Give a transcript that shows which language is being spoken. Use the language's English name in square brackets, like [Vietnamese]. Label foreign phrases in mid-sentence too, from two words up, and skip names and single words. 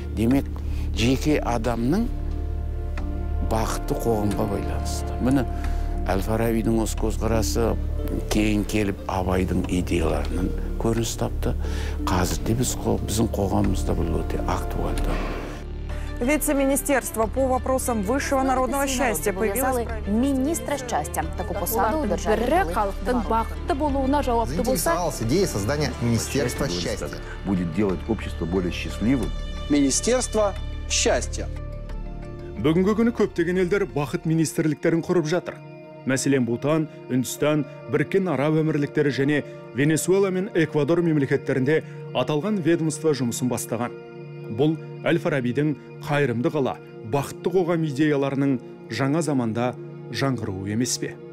[Kazakh] Демек, жеке адамның бақытты қоғамға байланысты. Міне Әл-Фарабидің осы көзқарасы кейін келіп Абайдың идеяларының көрініс тапты. Қазірде біздің қоғамымызда бұл өте актуальды. [Russian] Вице-министерство по вопросам высшего народного счастья появилось... Министра счастья. Такую посаду удержали. Заинтересовалась идеей создания Министерства счастья. Будет делать общество более счастливым. Министерство счастья. [Kazakh] Бүгінгі күні көптеген елдер бақыт министрліктерін құрып жатыр. Мәселен, Бутан, Үндістан, Біріккен Араб Әмірліктері және Венесуэла мен Эквадор мемлекеттерінде аталған ведомство жұмысын бастаған. Бұл Әл-Фарабидің қайырымды қала, бақытты қоғам идеяларының жаңа заманда жаңғыруы емес пе?